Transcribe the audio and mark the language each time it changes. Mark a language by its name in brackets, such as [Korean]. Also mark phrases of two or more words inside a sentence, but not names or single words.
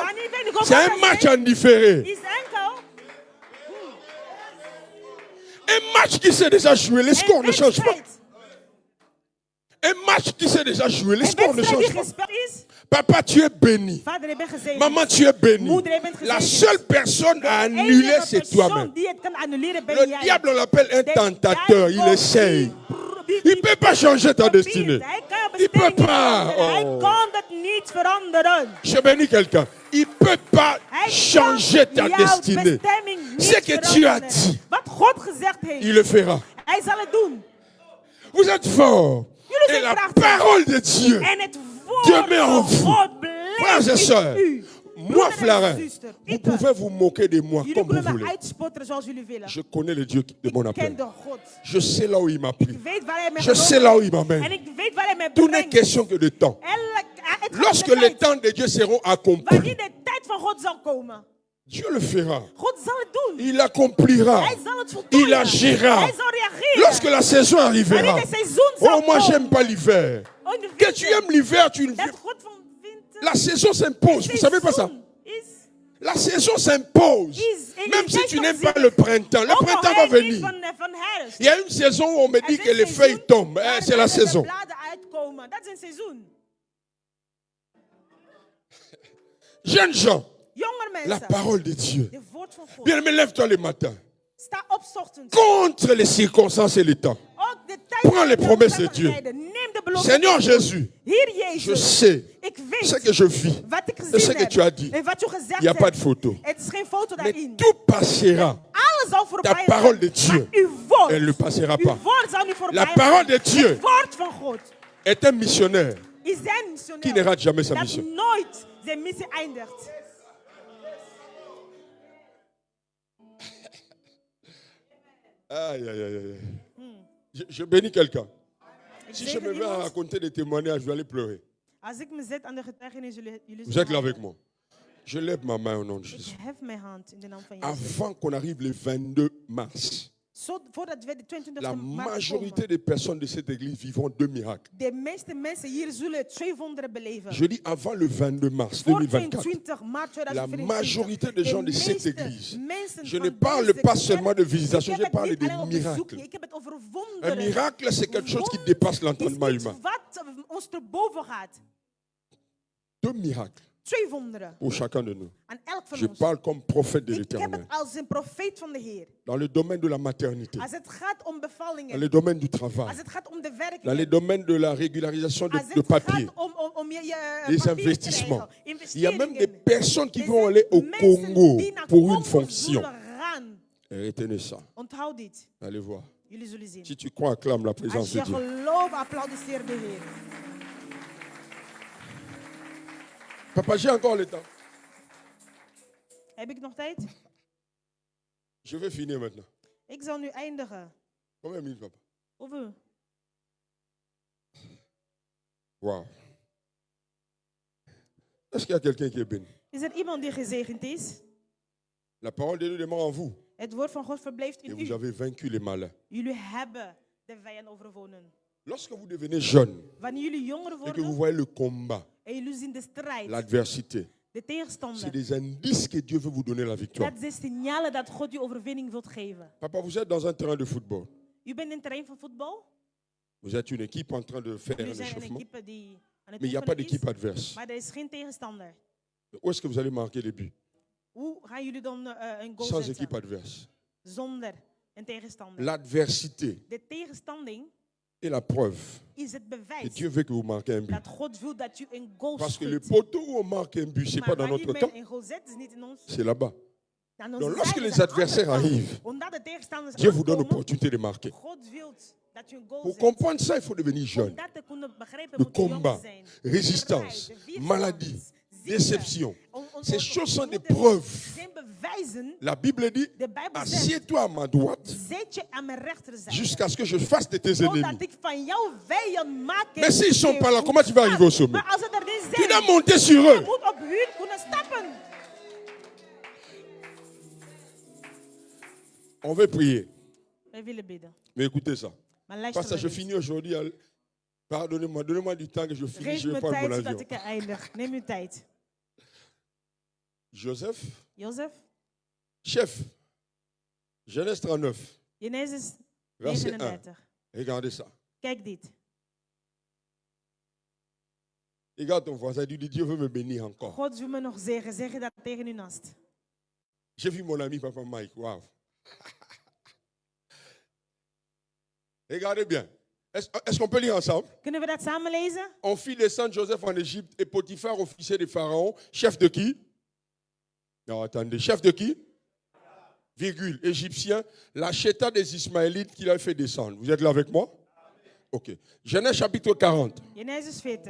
[Dutch] Wanneer we de [French] c'est un Golgotha [Dutch] match zien, [French] en différé. [Dutch] is enkel [French] Un match qui s'est déjà joué, les scores ne [Dutch] een [French] changent pas. [Dutch] wedstrijd. [French] Un match qui s'est déjà joué, les [Dutch] Een [French] scores ne [Dutch] wedstrijd die [French] changent pas. [Dutch] gespeeld is. [French] Papa, tu es béni. [Dutch] Vader, je bent gezegend. [French] Maman, tu es béni. [Dutch] Moeder, je bent gezegend. [French] La seule personne à [Dutch] De [French] annuler, [Dutch] enige [French] c'est [Dutch] persoon [French] toi-même. [Dutch] die het kan annuleren ben [French] Le [Dutch] jij. [French] diable, on l'appelle un [Dutch] De [French] tentateur. Il [Dutch] duivel [French] essaye. [Dutch] die [French] Il ne peut pas changer ta [Dutch] probeert. [French] destinée. [Dutch] Hij kan je [French] Il peut [Dutch] bestemming niet [French] pas. [Dutch] veranderen. Hij Oh. kan dat niet veranderen. [French] Je bénis quelqu'un. Il ne peut pas [Dutch] Hij [French] changer ta [Dutch] kan jouw [French] destinée. [Dutch] bestemming niet [French] Ce que tu as [Dutch] veranderen. [French] dit, [Dutch] Wat God gezegd heeft, [French] il le fera. [Dutch] hij zal het doen. [French] Vous êtes forts. [Dutch] Jullie [French] Et [Dutch] zijn [French] la [Dutch] krachtig. [French] parole de Dieu. [Dutch] En het [French] Dieu [Dutch] woord [French] met en [Dutch] van [French] vous. [Dutch] God [French] Frères et [Dutch] blijft [French] sœurs, [Dutch] in u. [French] moi, [Dutch] Broeder en [French] Flarin, [Dutch] zuster, [French] vous [Dutch] ik, [French] pouvez vous moquer de moi [Dutch] jullie [French] comme vous [Dutch] kunnen me [French] voulez. [Dutch] uitspotteren zoals jullie willen. [French] Je connais le Dieu de mon [Dutch] Ik [French] appel. [Dutch] ken de God. [French] Je sais là où il m'a pris. [Dutch] Ik weet waar hij me [French] Je sais là où il [Dutch] En [French] m'amène. [Dutch] ik weet waar hij me [French] Tout n'est [Dutch] brengt. [French] question que de temps. [Dutch] Het gaat [French] Lorsque [Dutch] om de [French] les [Dutch] tijd. [French] temps de Dieu seront accomplis, [Dutch] Wanneer de tijd van God zal komen. [French] Dieu le fera. [Dutch] God zal het doen. [French] Il accomplira. [Dutch] Hij zal het voltooien. [French] Il agira. [Dutch] Hij zal reageren. [French] Lorsque la saison arrivera. [Dutch] Wanneer de seizoen zal [French] Oh, moi, [Dutch] komen. [French] j'aime pas l'hiver. [Dutch] Oh, in de [French] Que tu aimes l'hiver, tu [Dutch] Dat God van winter. [French] la saison s'impose. Vous savez pas ça? [Dutch] Seizoen is. [French] La saison s'impose. Même si tu n'aimes pas le printemps, le [Dutch] Ook al [French] printemps va [Dutch] hij niet [French] venir. [Dutch] van herfst. [French] Il y a une saison où on me [Dutch] Er [French] dit [Dutch] is [French] que [Dutch] een [French] les [Dutch] seizoen [French] feuilles tombent. [Dutch] waar [French] C'est la [Dutch] de [French] saison. [Dutch] bladen uitkomen. Dat is een seizoen. [French] Jeunes gens, [Dutch] Jonger [French] la [Dutch] mensen. [French] parole de Dieu. [Dutch] De woord van God. [French] Bien, mais lève-toi le matin. [Dutch] Sta op 's ochtends. [French] Contre les circonstances et les temps. [Dutch] Ook de tijd [French] Prends [Dutch] en [French] les [Dutch] de [French] promesses de [Dutch] omstandigheden. Neem de belofte. [French] Seigneur Jésus, [Dutch] Heer [French] je [Dutch] Jezus. [French] sais [Dutch] Ik [French] ce [Dutch] weet [French] que je vis. [Dutch] wat ik [French] Et ce [Dutch] gezien [French] que [Dutch] heb. [French] tu as dit. [Dutch] En wat je gezegd [French] Il n'y a pas de [Dutch] hebt. [French] photo. [Dutch] Het is geen foto [French] Mais [Dutch] daarin. [French] tout passera. [Dutch] Alles zal voorbij [French] Ta parole de [Dutch] gaan. [French] Dieu, [Dutch] Maar uw woord. [French] elle ne passera [Dutch] Uw [French] pas. [Dutch] woord zal niet voorbij [French] La [Dutch] gaan. [French] parole de Dieu [Dutch] Het woord van God [French] est un missionnaire [Dutch] is zijn missionair. [French] qui ne rate jamais sa [Dutch] dat [French] mission. [Dutch] nooit zijn missie eindigt. Aïe, aïe, aïe, aïe. [French] Je bénis quelqu'un. [Dutch] Ik [French] Si je [Dutch] zegen [French] me mets à [Dutch] iemand. [French] raconter des témoignages, je vais aller pleurer. [Dutch] Als ik me zet aan de getuigenis, jullie [French] Vous [Dutch] zullen [French] êtes là [Dutch] huilen. [French] avec moi. Je lève ma main au nom de [Dutch] Ik [French] Jésus. [Dutch] hef mijn hand in de naam van Jezus. [French] Avant qu'on arrive le 22 mars, [Dutch] Voordat we de 22e [French] la [Dutch] maart [French] majorité [Dutch] komen, [French] des personnes de cette église vivront 2 miracles. [Dutch] de meeste mensen hier zullen 2 wonderen beleven. [French] Je dis avant le 22 mars [Dutch] Voor [French] 2024. [Dutch] 22 maart [French] La [Dutch] 2024. [French] majorité des gens de cette [Dutch] meeste [French] église. [Dutch] mensen [French] Je [Dutch] van [French] ne parle [Dutch] deze [French] pas [Dutch] kerk- [French] seulement de visitation, [Dutch] ik [French] je [Dutch] heb het [French] parle [Dutch] niet [French] de [Dutch] alleen op bezoek, [French] miracles. [Dutch] ik heb het over [French] Un [Dutch] wonderen. [French] miracle, c'est quelque chose qui dépasse l'entendement [Dutch] is iets [French] humain. [Dutch] wat ons te boven gaat. [French] 2 miracles [Dutch] 2 wonderen [French] pour chacun de nous. [Dutch] aan elk van [French] Je [Dutch] ons. [French] parle comme prophète de [Dutch] Ik heb [French] l'éternel. [Dutch] het als een profeet van de Heer. [French] Dans le domaine de la maternité, [Dutch] Als het gaat om [French] dans [Dutch] bevallingen, [French] le domaine du travail, [Dutch] als het gaat om de [French] dans le [Dutch] werking, [French] domaine de la régularisation [Dutch] als de het [French] papier, [Dutch] gaat om je [French] des [Dutch] papier te [French] investissements. [Dutch] krijgen, [French] Il y a même des [Dutch] investeringen. [French] personnes qui [Dutch] Er [French] vont [Dutch] zijn [French] aller au [Dutch] mensen [French] Congo [Dutch] die naar [French] pour une [Dutch] Congo [French] fonction. [Dutch] zullen gaan. [French] Retenez ça. [Dutch] Onthoud dit. [French] Allez voir. [Dutch] Jullie zullen zien. [French] Si tu crois, acclame la présence [Dutch] Als [French] de [Dutch] je [French] Dieu. [Dutch] gelooft, applaudisseer de Heer. [French] Papa, j'ai encore le temps. [Dutch] Heb ik nog tijd? [French] Je vais finir maintenant. [Dutch] Ik zal nu eindigen. [French] Combien de minutes, papa? [Dutch] Hoeveel? Wow. [French] Est-ce qu'il y a quelqu'un qui est béni? [Dutch] Is er iemand die gezegend is? [French] La parole de Dieu demeure en vous. [Dutch] Het woord van God verblijft [French] Et [Dutch] in [French] vous [Dutch] u. [French] avez vaincu les malins. [Dutch] Jullie hebben de vijand overwonnen. [French] Lorsque vous devenez jeune [Dutch] Wanneer jullie jonger [French] et que vous [Dutch] worden [French] voyez le combat, [Dutch] en jullie zien de strijd, [French] l'adversité, [Dutch] de [French] c'est [Dutch] tegenstander, [French] des indices que Dieu veut vous donner la victoire. [Dutch] dat zijn signalen dat God je overwinning wilt geven. [French] Papa, vous êtes dans un terrain de football. [Dutch] U bent in het terrein van voetbal. [French] Vous êtes une équipe en train de faire [Dutch] Jullie [French] un [Dutch] zijn een [French] échauffement. [Dutch] equipe die aan het [French] Mais il n'y a pas [Dutch] oefenen is, [French] d'équipe adverse. [Dutch] maar er is geen tegenstander. [French] Où est-ce que vous allez marquer les buts? [Dutch] Hoe gaan jullie dan een goal [French] Sans [Dutch] zetten? [French] équipe adverse. [Dutch] Zonder een tegenstander. [French] L'adversité [Dutch] De tegenstanding [French] est la preuve [Dutch] is het [French] que [Dutch] bewijs [French] Dieu veut que vous marquez un but. [Dutch] dat God wil dat je een goal [French] Parce que le [Dutch] schiet. [French] poteau où on marque un but, ce n'est pas [Dutch] Maar [French] dans [Dutch] wanneer [French] notre [Dutch] men [French] camp, [Dutch] een goal zet, is niet in ons. [French] c'est là-bas. [Dutch] Aan onze [French] Donc lorsque [Dutch] zijde, [French] les [Dutch] is aan de [French] adversaires [Dutch] andere kant. [French] arrivent, [Dutch] Omdat de tegenstanders [French] Dieu vous donne [Dutch] aankomen, [French] l'opportunité de marquer. [Dutch] God wil dat je een goal [French] Pour [Dutch] zet. [French] comprendre ça, il faut devenir [Dutch] Om [French] jeune. [Dutch] dat te kunnen begrijpen, [French] Le [Dutch] moet je jong [French] combat, [Dutch] zijn. [French] résistance, [Dutch] De strijd, de weerstand, [French] maladie, [Dutch] ziekte. [French] déception. Ces choses sont des [Dutch] moeten [French] preuves. [Dutch] zijn bewijzen. [French] La Bible dit, [Dutch] De Bijbel zegt, [French] assieds-toi à ma droite [Dutch] zet je aan mijn rechterzijde. [French] jusqu'à ce que je fasse de tes ennemis. [Dutch] Zodat ik van jouw vijand maak. [French] Mais s'ils ne sont pas là, comment tu vas arriver au sommet? [Dutch] Maar als ze er niet [French] Tu [Dutch] zijn, [French] dois monter sur [Dutch] je [French] eux. [Dutch] moet op hun kunnen stappen. [French] On veut prier. [Dutch] Wij willen bidden. [French] Mais écoutez ça. [Dutch] Maar luister [French] Parce que je [Dutch] maar [French] finis aujourd'hui. Pardonnez-moi, donnez-moi du temps que je finis. [Dutch] Geef [French] Je vais [Dutch] me [French] prendre mon [Dutch] tijd zodat [French] avion. [Dutch] ik er eindig. Neem uw tijd. [French] Joseph, [Dutch] Jozef, [French] chef. Genèse 39, [Dutch] Genesis [French] verset 1. [Dutch] 39. [French] Regardez ça. [Dutch] Kijk dit. [French] Regarde ton voisin, dis Dieu veut me bénir encore. [Dutch] God wil me nog zeggen. Zeg je dat tegen uw nast. [French] J'ai vu mon ami Papa Mike. Waouh. Regardez bien. Est-ce qu'on peut lire ensemble? [Dutch] Kunnen we dat samen lezen? [French] On fit descendre Joseph en Égypte et Potiphar, officier de Pharaon, chef de qui? Non, attendez, chef de qui? Virgule, égyptien, l'acheta des Ismaélites qu'il a fait descendre. Vous êtes là avec moi? Ok. Genèse chapitre 40, [Dutch] Genesis 40.